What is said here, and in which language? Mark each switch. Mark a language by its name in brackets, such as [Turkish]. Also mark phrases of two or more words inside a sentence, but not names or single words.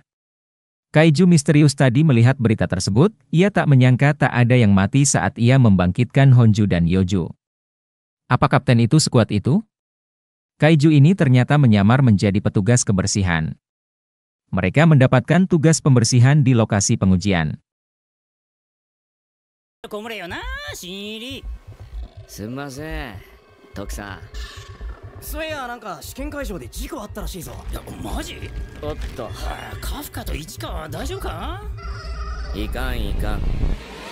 [Indonesian] Kaiju misterius tadi melihat berita tersebut, ia tak menyangka tak ada yang mati saat ia membangkitkan Honju dan Yoju. Apa kapten itu sekuat itu? Kaiju ini ternyata menyamar menjadi petugas kebersihan. Mereka mendapatkan tugas pembersihan di lokasi pengujian. [Japanese] すんません、徳さん。そういや、なんか試験会場で事故あったらしいぞ。いや、マジ？おっと。カフカと市川は大丈夫か？いかんいかん